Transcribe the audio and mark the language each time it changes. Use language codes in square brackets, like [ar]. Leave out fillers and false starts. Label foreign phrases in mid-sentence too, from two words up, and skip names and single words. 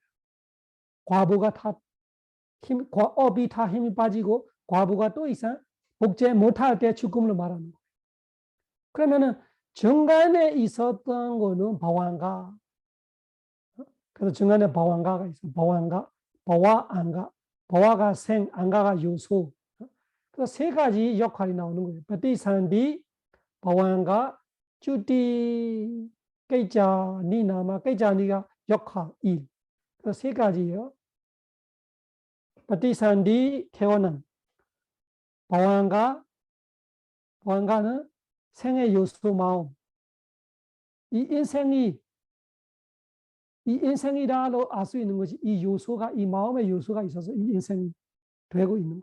[ko] 과부가 다 업이 다 힘이 빠지고 과부가 또 이상 복제 못할 때 죽음을 말하는 거예요. 그러면은 중간에 있었던 거는 보완가. 그래서 중간에 보완가가 있어. 보완가, 보와, 안가. 보와가 생, 안가가 요소. 그래서 세 가지 역할이 나오는 거예요. ปฏิสันธิ 보완가, 주디, 깨자, 니나마, 깨자니가 역할, 일. 그래서 세 가지예요. ปฏิสันธิ 태어남. 보완가, 보완가는 생의 요소 마음. 이 인생이라고 알 수 있는 것이 이 요소가, 이 마음의 요소가 있어서 이 인생이 되고 있는 거.